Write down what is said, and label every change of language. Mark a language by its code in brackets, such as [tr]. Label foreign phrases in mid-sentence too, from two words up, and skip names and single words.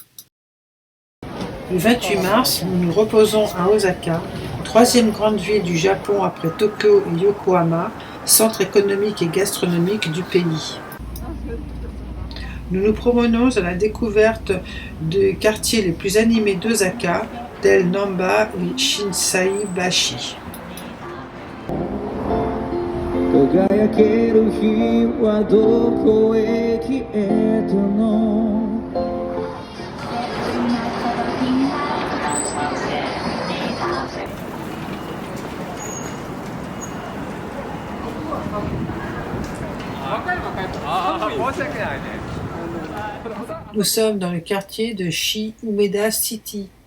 [fr] Le 28 mars, nous nous reposons à Osaka, troisième grande ville du Japon après Tokyo et Yokohama, centre économique et gastronomique du pays. Nous nous promenons à la découverte des quartiers les plus animés d'Osaka, tels Namba et Shinsaibashi. [ja] 輝ける日はどこへ消えたの [fr] Nous sommes dans le quartier de Shi-Umeda City.